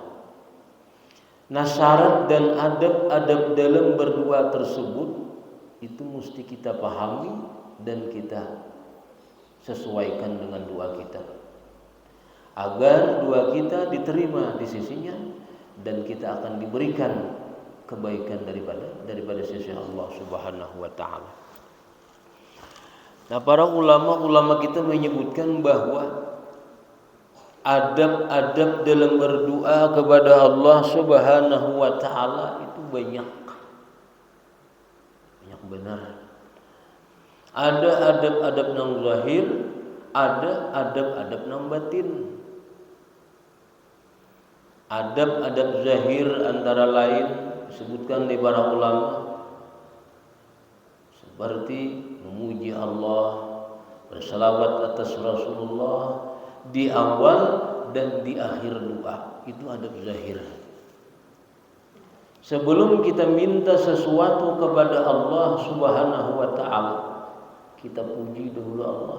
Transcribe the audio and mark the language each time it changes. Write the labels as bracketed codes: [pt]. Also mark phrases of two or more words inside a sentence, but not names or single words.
[id] Nah, syarat dan adab-adab dalam berdoa tersebut itu mesti kita pahami dan kita sesuaikan dengan doa kita, agar doa kita diterima di sisinya dan kita akan diberikan kebaikan daripada sisi Allah Subhanahu wa taala. Nah, para ulama kita menyebutkan bahwa adab-adab dalam berdoa kepada Allah Subhanahu wa taala itu banyak benar. [bjn] Ada adab-adab nang zahir, ada adab-adab nang batin. [id] Adab-adab zahir antara lain disebutkan di para ulama seperti memuji Allah, bersalawat atas Rasulullah di awal dan di akhir doa. Itu adab zahir. Sebelum kita minta sesuatu kepada Allah Subhanahu wa taala, kita puji dahulu Allah.